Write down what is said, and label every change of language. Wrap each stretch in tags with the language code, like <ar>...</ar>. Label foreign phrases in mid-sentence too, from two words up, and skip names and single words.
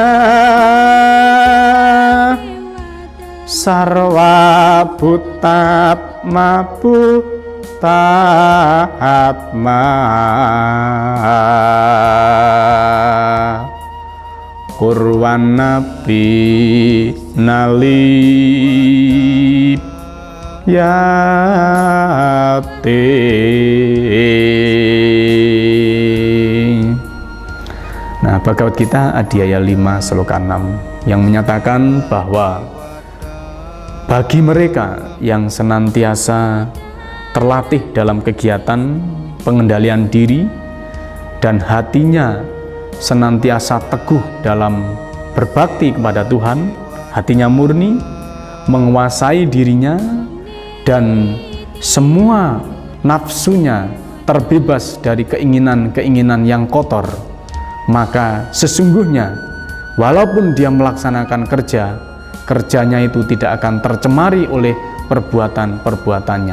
<sa>sarwa butat mabu tahatma kurwan nabi nalip yate.</sa> <id>Nah, Bhagavad Gita Adhyaya 5 Sloka 6 yang menyatakan bahwa bagi mereka yang senantiasa terlatih dalam kegiatan pengendalian diri dan hatinya senantiasa teguh dalam berbakti kepada Tuhan, hatinya murni, menguasai dirinya, dan semua nafsunya terbebas dari keinginan-keinginan yang kotor, maka sesungguhnya walaupun dia melaksanakan kerjanya itu tidak akan tercemari oleh perbuatan-perbuatannya.</id>